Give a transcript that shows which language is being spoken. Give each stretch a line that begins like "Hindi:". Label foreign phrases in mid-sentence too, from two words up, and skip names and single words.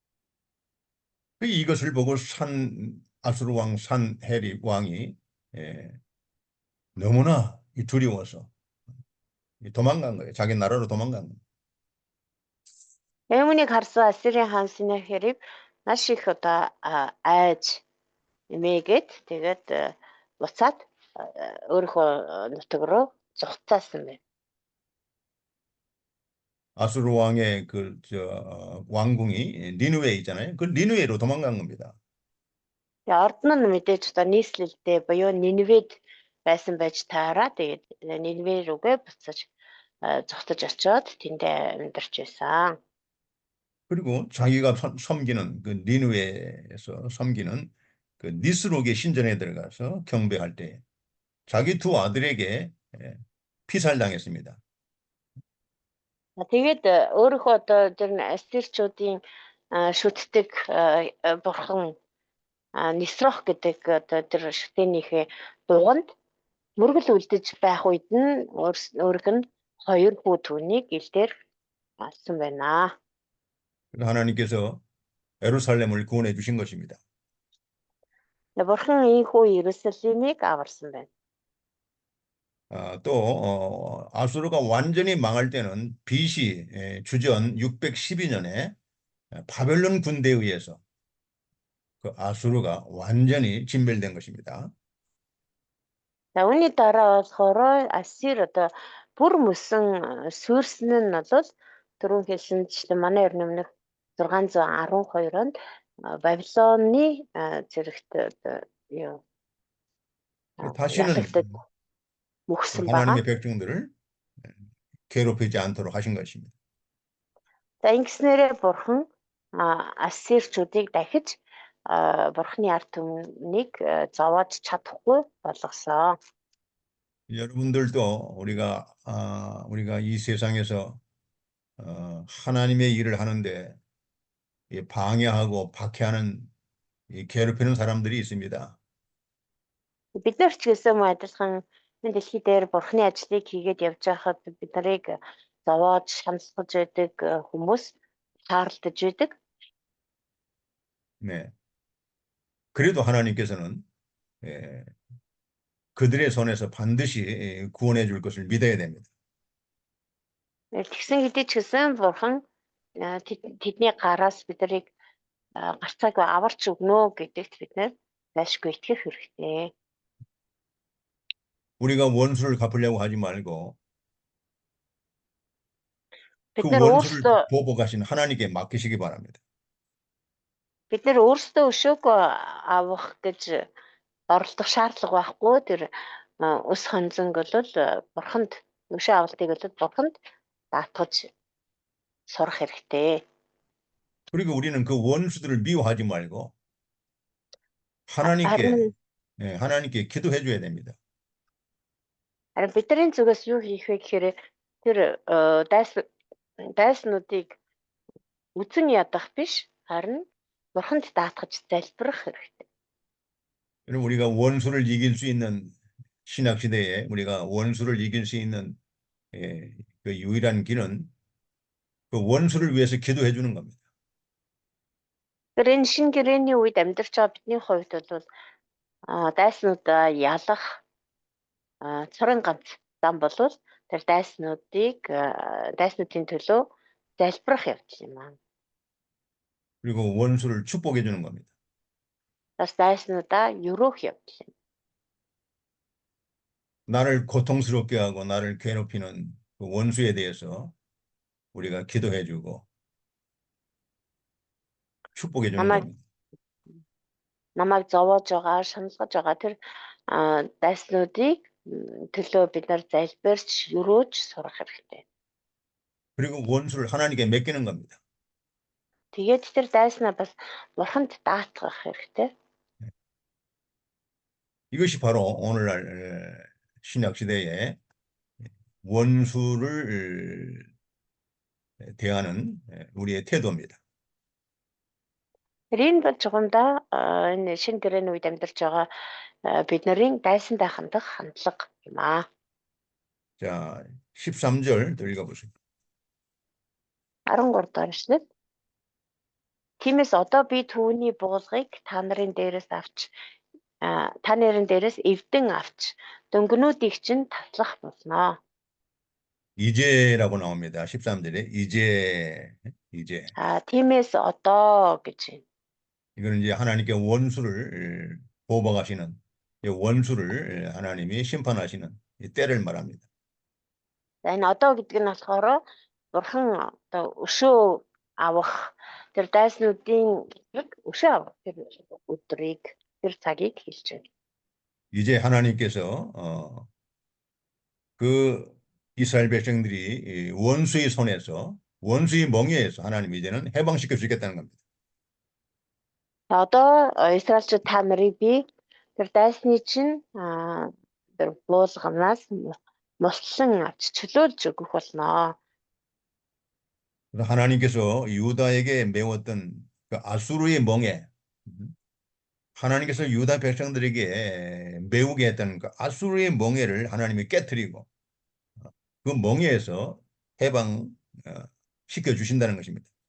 Korean: 이것을 보고 아수르 왕 산헤립 왕이 너무나 두려워서 도망간 거예요. 자기 나라로 도망간 거예요.
Mongolian: Үүнийг харсан Ассирийн хаан Синахериб маш их одоо айж эмээгээд тэгээд буцаад өөрийнхөө нутаг руу зугтаасан байна.
Korean: 아수르 왕의 왕궁이 니느웨 있잖아요. 그 니느웨로 도망간 겁니다.
Mongolian: Орд нь мэдээж одоо нийслэлтэй буюу Ниневед байсан байж таараа тэгээд Ниневе рүүгээ буцаж зугтаж очиод тэндээ амьдарч байсан.
Korean: 그리고 자기가 섬기는 그 니느웨에서 섬기는 그 니스록의 신전에 들어가서 경배할 때 자기 두 아들에게 피살당했습니다.
Mongolian: Тэгээд өөрийнхөө одоо тэр ассирчуудын шүтдэг бурхан Нисрох гэдэг одоо тэр шүтэнийхээ дуганд мөргөл үлдэж байх үед нь өөрөг нь хоёр хүү түүнийг илдээр алсан байна.
Korean: 하나님께서 예루살렘을 구원해 주신 것입니다.
Mongolian: Бурхан ийхүү Иерусалимыг аварсан байна.
Korean: 또 아수르가 완전히 망할 때는 BC 주전 612년에 바벨론 군대에 의해서 그 아수르가 완전히 진멸된 것입니다.
Mongolian: За үүний дараа болохоор Ассир одоо бүр мөсөн сүрсэн нь бол түрүүн хэлсэнчлэн манай эрдэнэ өмнөх 612 онд Бабилоны зэрэгт юу
Korean: 다시는
Mongolian: мөхсөн
Korean: 하나님의
Mongolian: байгаа.
Korean: 백성들을 괴롭히지 않도록 하신 것입니다.
Mongolian: За ингэснээрээ бурхан Ассирчүүдийг дахиж бурханы ард түмнийг зовоож чадахгүй болгосон.
Korean: 여러분들도 우리가 이 세상에서 하나님의 일을 하는데 방해하고 박해하는 괴롭히는 사람들이 있습니다.
Mongolian: Бид нар ч гэсэн мөн адилхан энэ дэлхий дээр бурханы ажлыг хийгээд явж байхад бид нарыг зовоож шамсгаж байдаг хүмүүс таарлаж байдаг.
Korean: 네. 그래도 하나님께서는 그들의 손에서 반드시 구원해 줄 것을 믿어야 됩니다.
Mongolian: Тэгсэн хэдий ч гэсэн бурхан тэдний гараас бид нарыг гарцааг аварч өгнө гэдэгт бид нар зайлшгүй итгэх хэрэгтэй.
Korean: 우리가 원수를 갚으려고 하지 말고 그
Mongolian: бид нар
Korean: 원수를
Mongolian: өөрсдөө
Korean: 보복하신 하나님께 맡기시기 바랍니다.
Mongolian: бид нэр өөрсдөө өшөөг авах гэж оролдох шаардлага байхгүй. Тэр өс хонзонг бол бурханд өшөө авалтыг бол бурханд даатгаж сурах хэрэгтэй.
Korean: 그리고 우리는 그 원수들을 미워하지 말고
Mongolian: Харин
Korean: 하나님께 기도해 줘야 됩니다.
Mongolian: бидний зүгээс юу хийх вэ гэхээр тэр дайснуудыг үзэн ядах биш, харин бурханд даатгаж залбирах хэрэгтэй.
Korean: 여러분, 우리가 원수를 이길 수 있는 신약 시대에 우리가 원수를 이길 수 있는 그 유일한 길은 그 원수를 위해서 기도해 주는 겁니다.
Mongolian: Тэр энэ шинэ гэрээний үед амьдарч байгаа бидний хувьд бол дайснуудаа ялах цорын ганц зам болвол тэр дайснуудын төлөө залбирах явдал юм аа.
Korean: 그리고 원수를 축복해 주는 겁니다.
Mongolian: Бас дайснуудаа өрөөх явдал юм.
Korean: 나를 고통스럽게 하고 나를 괴롭히는 그 원수에 대해서 우리가 기도해 주고 축복해 주는 겁니다.
Mongolian: Намайг зовоож байгаа, шаналгаж байгаа тэр дайснуудыг төлөө бид нар залбирч, өрөөж сурах хэрэгтэй.
Korean: 그리고 원수를 하나님께 맡기는 겁니다.
Mongolian: Тэгээд тэр дайснаа бас бурханд даатгах хэрэгтэй.
Korean: 이것이 바로 오늘날 신약 시대에 원수를 대하는 우리의 태도입니다.
Mongolian: Энэ бол чухамдаа энэ шинэ гэрээний үед амьдарч байгаа бид нарын дайсандаа хандах хандлага юм аа.
Korean: 자, 13절 더 읽어보세요.
Mongolian: 13 дугаар эшлэл. Тиймээс одоо би түүний буулгыг та нарын дээрээс эвдэн авч дөнгөнүүдийг чинь таслах болно.
Korean: 이제라고 나옵니다. 13절에 이제.
Mongolian: тиймээс одоо гэж.
Korean: 이거는 이제 하나님께 원수를 보복하시는 원수를 하나님이 심판하시는 이 때를 말합니다.
Mongolian: Энэ одоо гэдэг нь болохоор бурхан одоо өшөө авах тэр дайснуудын өшөө авах тэр өдрийг тэр цагийг хэлж байна.
Korean: 이제 하나님께서 그 이스라엘 백성들이 원수의 손에서 원수의 멍에에서 하나님 이제는 해방시켜 주겠다는 겁니다.
Mongolian: Одоо Израильчууд та нарыг би тэр дайсны чинь тэр буулганаас мултлан авч чөлөөлж өгөх болно.
Korean: 하나님께서 유다에게 메웠던 그 아수르의 멍에 하나님께서 유다 백성들에게 메우게 했던 그 아수르의 멍에를 하나님이 깨뜨리고 그 멍에에서 해방 시켜 주신다는 것입니다.